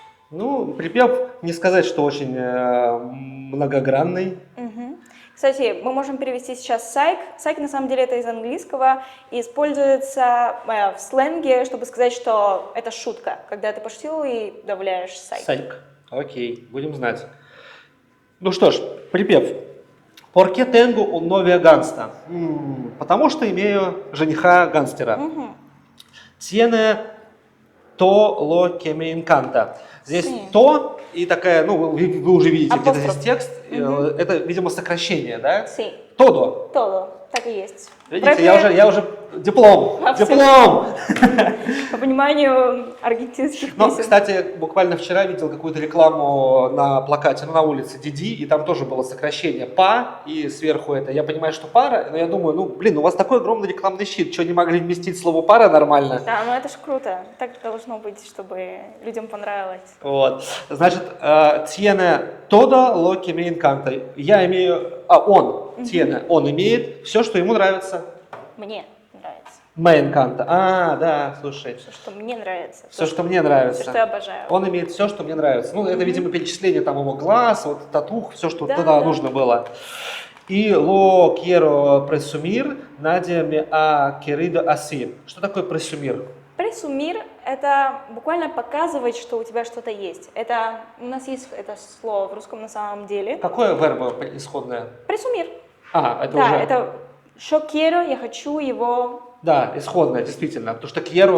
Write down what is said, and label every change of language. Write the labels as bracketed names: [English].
[Russian] Ну, припев, не сказать, что очень многогранный. Мгм. Кстати, мы можем перевести сейчас psych. Psych на самом деле это из английского и используется в сленге, чтобы сказать, что это шутка, когда ты пошутил и добавляешь psych. Сайк. Окей, будем знать. Ну что ж, припев. [Spanish] ¿Por qué tengo un novio gangsta? [Russian] Потому что имею жениха гангстера. Мгм. [Spanish] Tiene то lo que me encanta. [Russian] Здесь [Spanish] Sí. [Russian] то и такая, ну, вы уже видите где-то Апостроф. здесь текст. Это, видимо, сокращение, да? [Spanish] Sí. Todo. [Russian] Todo. Так и есть. Видите, я уже диплом. Абсолютно. Диплом! По пониманию аргентинских Ну, песен. кстати, буквально вчера видел какую-то рекламу на плакате, ну, на улице Диди, и там тоже было сокращение «па», и сверху это. Я понимаю, что пара, но я думаю, ну, блин, у вас такой огромный рекламный щит, что не могли вместить слово «пара» нормально? Да, ну это ж круто. Так должно быть, чтобы людям понравилось. Вот. [Spanish] Значит, tiene todo lo que me encanta. [Russian] Я имею, он, tiene, он имеет все, что ему нравится. Мне нравится. [Spanish] Me encanta. [Russian] Да, слушай. Все, что мне нравится. Все, что мне нравится. Все, что я обожаю. Он имеет все, что мне нравится. Ну, это, видимо, перечисление там его глаз, вот татух, все, что Да, туда да. нужно было. И lo quiero presumir, nadie me ha querido así. Что такое presumir? Пресумир – это буквально показывать, что у тебя что-то есть. Это, у нас есть это слово в русском на самом деле. Какое вербо исходное? Пресумир. Это Да, уже... это [Spanish] «yo quiero», [Russian] я хочу его. Да, исходное, действительно. Потому что quiero